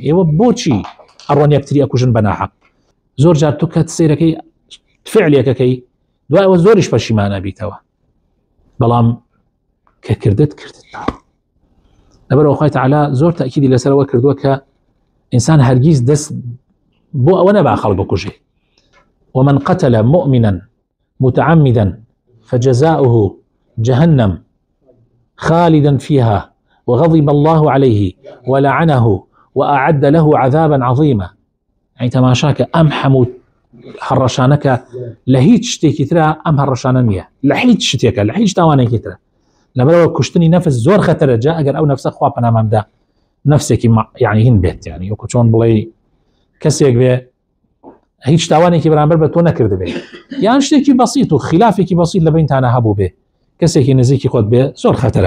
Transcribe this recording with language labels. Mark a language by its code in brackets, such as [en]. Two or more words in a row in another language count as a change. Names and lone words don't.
[ckb] ئێوە بۆچی ئەڕۆن یەکتری ئەکوژن بە ناحەق؟ زۆر جار تۆ کە سەیرەکەی فعلێکەکەی دوای ئەوە زۆریش پەشیمانە بیتەوە، بەڵام کە کردت لەبەرەوە خوای تەعالا زۆر تەئکیدی لەسەرەوە کردووە کە ئینسان هەرگیز دەست بۆ ئەوە نەبا خەڵک بکوژێ. [ar] ومن قتل مؤمنا متعمدا فجزاؤه جهنم خالدا فيها وغضب الله عليه ولعنه وأعد له عذابا عظيما. [ckb] يعني تماشاك أم حمود هەڕەشانەکە لە هیچ شتێکی ترە ئەم هەڕەشانە نییە، لە هیچ شتێکە، لە هیچ تاوانێکی ترە. لەبەرەوە کوشتنی نەفس زۆر خەتەرە، جا ئەگەر ئەو نەفسە خوا پەنامامدا نەفسێکی یعنی هین بێت، یعنی وەکو چۆن بڵێ کەسێک بێ هیچ تاوانێکی بەرامبەر بە تۆ نەکرد بێ، یان شتێکی بەسیط و خلافێکی بەسیط لە بینتانە هەبوو بێ، کەسێکی نزیکی خۆت بێ، زۆر خەتەرە.